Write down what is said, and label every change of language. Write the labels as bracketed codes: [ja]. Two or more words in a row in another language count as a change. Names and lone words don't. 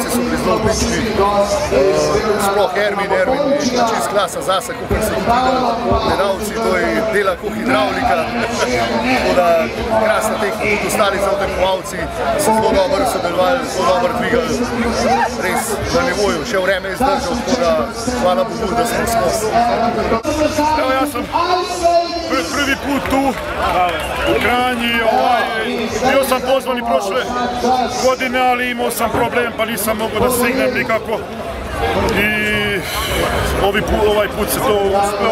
[sl] so bili zelo odlični, sploh Ermin je čist klasa zase, kakor so tudi gledalci, to je dela kot hidravlika, tako da krasna tekma, tudi ostali zelo tekmovalci so zelo dobro sodelovali, zelo dobro dvigali, res na nivoju, še vreme je zdržal, tako da hvala Bogu, da smo skozi. [bs] Evo, ja sam prvi put tu u Kranji, bio sam pozvan i prošle godine, ali imao sam problem pa nisam mogao da stignem nikako i ovaj put se to uspio.